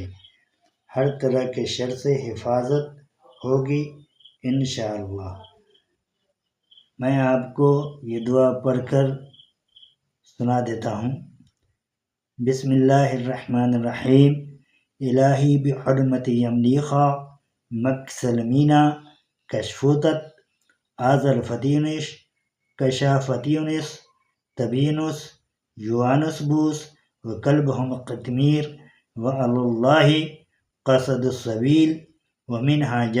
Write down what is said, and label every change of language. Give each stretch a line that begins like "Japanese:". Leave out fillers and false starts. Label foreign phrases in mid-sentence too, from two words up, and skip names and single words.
Urdu: ہر طرح کے شر سے حفاظت ہوگی انشاءاللہ. میں آپ کو یہ دعا پڑھ کر سنا دیتا ہوں.
Arabic: بسم اللہ الرحمن الرحیم. الہی بحرمت یملیخا مکسلمینا کشفوتت آذر فتینش کشافتینس تبینس یوانس بوس وقلبہم قتمیر وعلى الله قصد السبیل ومنها